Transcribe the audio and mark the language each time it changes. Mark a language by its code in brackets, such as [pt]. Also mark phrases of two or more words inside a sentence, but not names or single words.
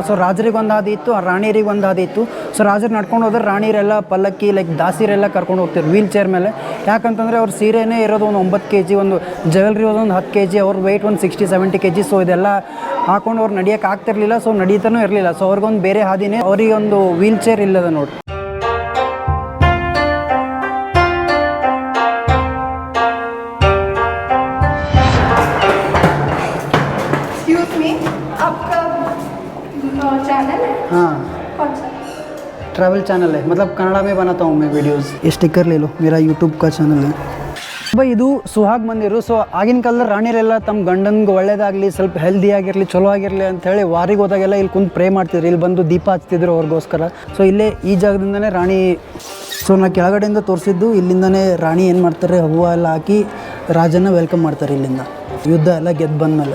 [kn] ಸೊ ರಾಜರಿಗೆ ಒಂದು ಹಾದಿ ಇತ್ತು, ರಾಣಿಯರಿಗೆ ಒಂದು ಹಾದಿ ಇತ್ತು. ಸೊ ರಾಜರು ನಡ್ಕೊಂಡು ಹೋದ್ರೆ ರಾಣಿಯರೆಲ್ಲ ಪಲ್ಲಕ್ಕಿ ಲೈಕ್ ದಾಸಿರೆಲ್ಲ ಕರ್ಕೊಂಡು ಹೋಗ್ತಿದ್ರು [en] wheel chair [kn] ಮೇಲೆ. ಯಾಕಂತಂದರೆ ಅವ್ರ ಸೀರೆನೇ ಇರೋದು ಒಂದು 9 kg, ಒಂದು ಜ್ಯುವೆಲ್ರಿ ಒಂದು 10 kg, ಅವ್ರ ವೆಯ್ಟ್ ಒಂದು 60-70 kg. ಸೊ ಇದೆಲ್ಲ ಹಾಕೊಂಡು ಅವ್ರು ನಡಿಯೋಕೆ ಆಗ್ತಿರ್ಲಿಲ್ಲ. ಸೊ ನಡೀತಾನೂ ಇರಲಿಲ್ಲ. ಸೊ ಅವ್ರಿಗೊಂದು ಬೇರೆ ಹಾದಿನೇ, ಅವರಿಗೆ ಒಂದು [en] wheel chair [kn] ಇಲ್ಲದ ನೋಡಿ. [hi] चैनल है? हाँ, कौन सा? [en] travel channel [hi] है, मतलब कन्नड़ा में बनाता हूँ मैं वीडियोस. ये स्टिकर ले लो, मेरा यूट्यूब का ಚಾನಲ್ है. [kn] ಇದು ಸುಹಾಗ್ ಮಂದಿರು. ಸೊ ಆಗಿನ ಕಾಲದಲ್ಲಿ ರಾಣಿಯರೆಲ್ಲ ತಮ್ಮ ಗಂಡನ್ಗೆ ಒಳ್ಳೇದಾಗಲಿ, ಸ್ವಲ್ಪ ಹೆಲ್ದಿ ಆಗಿರಲಿ, ಚಲೋ ಆಗಿರಲಿ ಅಂಥೇಳಿ ವಾರಿಗೆ ಹೋದಾಗೆಲ್ಲ ಇಲ್ಲಿ ಕುಂತು ಪ್ರೇ ಮಾಡ್ತಿದ್ರು. ಇಲ್ಲಿ ಬಂದು ದೀಪ ಹಚ್ತಿದ್ರು ಅವ್ರಿಗೋಸ್ಕರ. ಸೊ ಇಲ್ಲೇ ಈ ಜಾಗದಿಂದನೇ ರಾಣಿ. ಸೊ ನಾ ಕೆಳಗಡೆಯಿಂದ ತೋರಿಸಿದ್ದು, ಇಲ್ಲಿಂದನೇ ರಾಣಿ ಏನು ಮಾಡ್ತಾರೆ, ಹೂವು ಎಲ್ಲ ಹಾಕಿ ರಾಜನ ವೆಲ್ಕಮ್ ಮಾಡ್ತಾರೆ ಇಲ್ಲಿಂದ, ಯುದ್ಧ ಎಲ್ಲ ಗೆದ್ದು ಬಂದಮೇಲೆ.